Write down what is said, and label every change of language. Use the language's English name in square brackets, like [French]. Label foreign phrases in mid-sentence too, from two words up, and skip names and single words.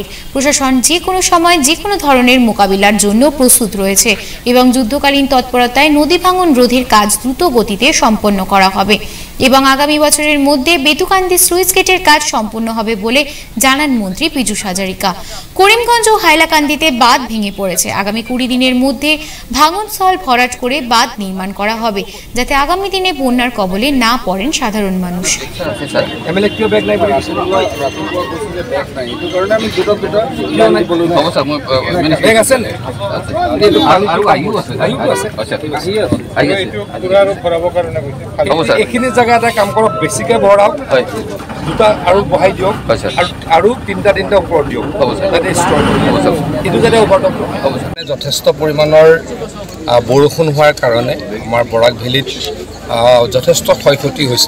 [Bangla] প্রশাসন যে কোনো সময় যে কোনো ধরনের মোকাবিলার জন্য প্রস্তুত রয়েছে এবং যুদ্ধকালীন তৎপরতায় নদী ভাঙন রোধের কাজ দ্রুত গতিতে সম্পন্ন করা হবে এবং আগামী বছরের মধ্যে বেতুকান্দি স্লুইস গেটের কাজ সম্পন্ন হবে বলে জানান মন্ত্রী পীযূষ হাজারিকা। করিমগঞ্জ ও হাইলাকান্দিতে বাঁধ ভেঙে পড়েছে। আগামী 20 দিনের মধ্যে ভাঙনস্থল ভরাট করে বাঁধ নির্মাণ করা হবে, যাতে আগামী দিনে বন্যার কবলে না পড়েন সাধারণ মানুষ। [Assamese] কাম কৰক, বেছিকে ভৰাওক, দুটা আৰু বহাই দিয়ক আৰু তিনিটা ওপৰত দিয়ক, এইটো যাতে ওপৰত যথেষ্ট পৰিমাণৰ বৰষুণ হোৱাৰ কাৰণে আমাৰ বৰাক ভেলীত যথেষ্ট ক্ষয়ক্ষতি হৈছে।